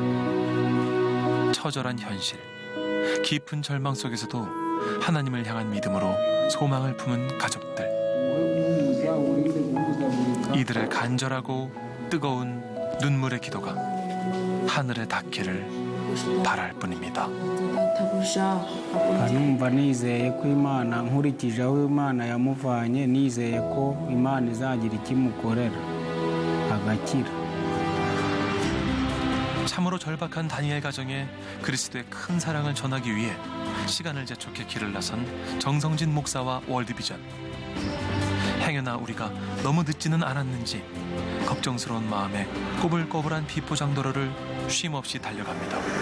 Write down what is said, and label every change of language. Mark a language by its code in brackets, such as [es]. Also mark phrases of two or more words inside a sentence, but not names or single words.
[ko] 처절한 현실, 깊은 절망 속에서도 하나님을 향한 믿음으로 소망을 품은 가족들. 이들의 간절하고 뜨거운 눈물의 기도가 하늘에 닿기를 바랄 뿐입니다. [rw] numva nizeye ko Imana nkurikije aho Imana yamuvanye, nizeye ko Imana izagira ikimukorera agakira. [ko] 참으로 절박한 다니엘 가정에 그리스도의 큰 사랑을 전하기 위해 시간을 재촉해 길을 나선 정성진 목사와 월드비전. 행여나 우리가 너무 늦지는 않았는지 걱정스러운 마음에 꼬불꼬불한 비포장도로를 쉼없이 달려갑니다.